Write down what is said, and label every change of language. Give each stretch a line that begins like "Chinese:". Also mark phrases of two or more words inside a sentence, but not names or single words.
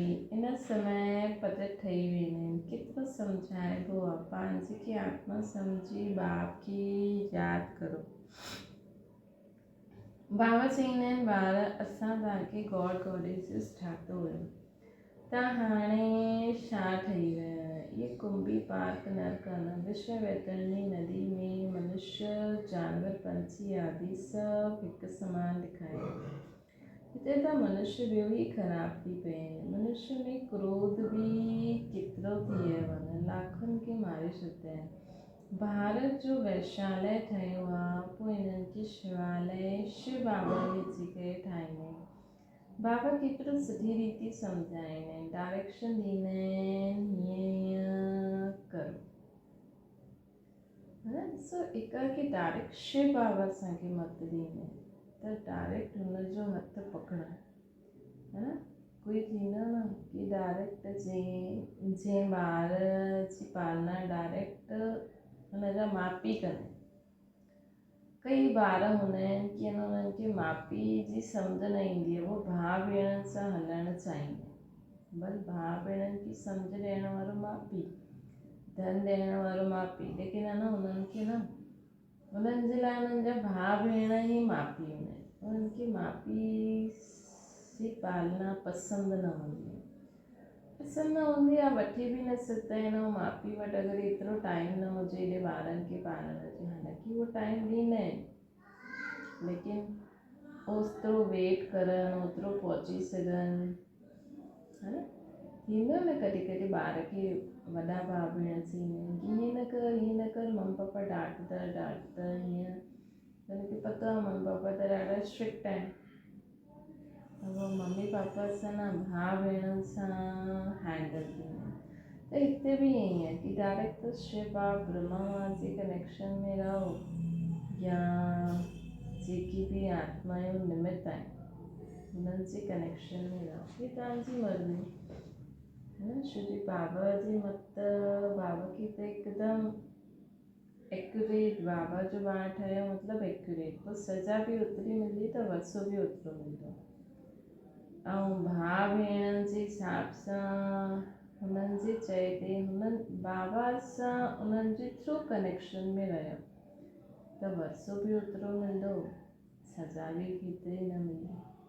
Sindhi: इन समय पतित ठही वेंदा आहिनि। केतिरो सम्झाइबो आहे, पंहिंजे खे आत्मा सम्झी बाप खे यादि करो। बाबा चईंदा आहिनि ॿार असां तव्हांखे
English: God goddesses
Sindhi: ठातो हुयो, तव्हां हाणे छा ठही विया आहियो। इहे कुंभी पार्क नर्क न, विश्व वैतरणी नदी में मनुष्य जानवर पंछी आदि सभु हिकु समान ॾेखारियो। हिते हुते त मनुष्य ॿियो ई ख़राब थी पिया आहिनि। मनुष्य में क्रोध बि केतिरो थी वियो आहे, लाखनि खे मारे छॾिया आहिनि। भारत जो वैश्यालय ठहियो आहे, पोइ हिननि खे शिवालय शिव बाबा विझी करे ठाहींदा आहिनि। बाबा केतिरो सुठी रीति सम्झाईंदा आहिनि, डायरेक्शन ॾींदा आहिनि, हीअं करो है न। ॾिसो एकाकी डायरेक्ट शिव बाबा असांखे मत ॾींदा आहिनि, त डायरेक्ट हुनजो हथु पकड़णु है न। कोई थींदो न कि डायरेक्ट जीअं ॿार जी पालना डायरेक्ट हुनजा माउ पीउ कंदा। कई ॿार हूंदा आहिनि कि उन्हनि खे माउ पीउ जी सम्झ न ईंदी आहे, उहो भाउ भेणनि सां हलणु चाहींदा आहिनि। बस भाउ भेणनि खे सम्झ ॾियण वारो माउ पीउ, धन ॾियण वारो माउ पीउ, लेकिन है न उन्हनि खे न, उन्हनि जे लाइ उन्हनि जा भाउ भेण ई माउ पीउ हूंदा आहिनि। उन्हनि खे माउ पीउ जी पालना पसंदि न हूंदी आहे, पसंदि न हूंदी आहे, वठी बि न सघंदा आहिनि। ऐं माउ पीउ वटि अगरि एतिरो टाइम न हुजे एॾे ॿारनि खे पालण जो, हालांकि उहो टाइम ॾींदा आहिनि, लेकिन ओतिरो वेट करणु, ओतिरो पहुची सघनि, है न। थींदो न कॾहिं कॾहिं ॿार खे वॾा भाउ भेण थींदा आहिनि कि हीअं न कर मम्मी पापा डांटंदा हीअं। हुनखे पतो आहे मम्मी पापा त ॾाढा स्ट्रिक्ट आहिनि, त उहो मम्मी पापा सां न भाउ भेणनि सां हैंडल थींदा आहिनि। त हिते बि ईअं ई आहे कि डायरेक्ट त शिव बाबा ब्रह्मा मां जे कनेक्शन में रहो, या जेकी बि आत्माऊं निमित आहिनि हुननि जे कनेक्शन में रहो, हे तव्हांजी मर्ज़ी है न। श्री बाबा जी मत, बाबा की त हिकदमि एक्यूरेट, बाबा जो ॿारु ठहियो मतिलबु एक्यूरेट, पोइ सज़ा बि ओतिरी मिलंदी त वसो बि ओतिरो मिलंदो। ऐं भाउ भेणनि जे हिसाब सां हुननि जे चए ते हुननि बाबा सां उन्हनि जे थ्रू कनेक्शन में रहियो त वरसो बि ओतिरो मिलंदो, सज़ा बि केतिरी न मिलंदी।